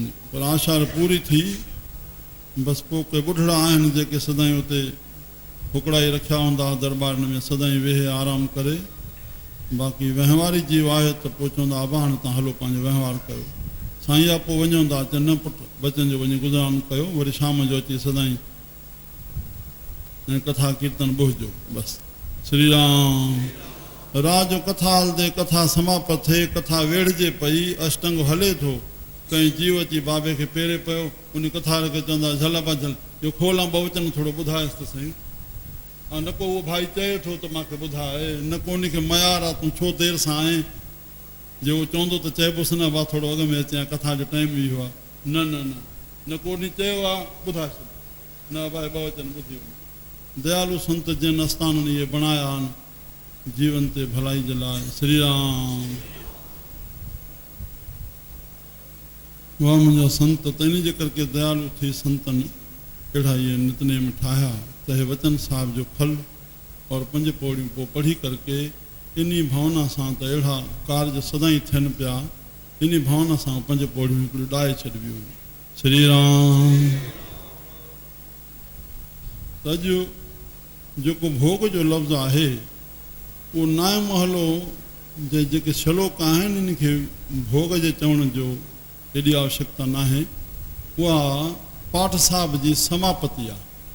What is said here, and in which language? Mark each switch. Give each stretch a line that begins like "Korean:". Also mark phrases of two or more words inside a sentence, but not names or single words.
Sindhi: पर आशार पूरी थी, बसि पोइ के ॿुढड़ा आहिनि जेके सदाईं उते हुकड़ाई रखिया हूंदा दरबारनि में, सदाईं वेहे आराम करे। बाक़ी वहिंवारी जीव आहे त पोइ चवंदा आबा हाणे तव्हां हलो पंहिंजो वहिंवार कयो। साईं आहे पोइ वञूं था, अचे न पुटु बचन जो वञी गुज़रान कयो, वरी शाम जो अची सदाईं ऐं कथा कीर्तन ॿुधजो बसि। श्री राम। रात जो कथा हलंदे, कथा समाप्त थिए, कथा वेड़िजे पई, अष्टंग हले थो, कंहिं जीव अची बाबे खे पेरे पियो, उन कथा खे चवंदा झल बा झल, इहो खोलां बहुवचन थोरो ॿुधाएसि त सही। न को उहो भाई चए थो त मूंखे ॿुधाए, न को उनखे मयार आहे तूं छो देरि सां आहीं, जे उहो चवंदो त चइबोसि न बा थोरो अॻ में अचे, कथा जो टाइम इहो आहे। न न न न को उन चयो आहे ॿुधाए छॾ, न भाई बहुवचन ॿुधी वञे। दयालु संत जिन आस्थाननि इहे बणाया आहिनि जीवन ते भलाई जे लाइ। श्री राम। वाह मुंहिंजा संत, त इन जे करके दयालु थी संतनि अहिड़ा इहे नितनेम ठाहिया त हे वचन साहिब जो फल और 5 पौड़ियूं पोइ पढ़ी करके इन्ही भावना सां त अहिड़ा कार्य सदाई थियनि पिया। इन्ही भावना सां 5 पौड़ियूं हिकिड़ी ॾाए छॾिबियूं। श्री राम। त अॼु जेको भोग जो लफ़्ज़ आहे उहो नाए महलो जे जेके श्लोक आहिनि इनखे भोग जे चवण जो एॾी आवश्यकता न आहे। उहा पाठ साहिब जी समापति आहे।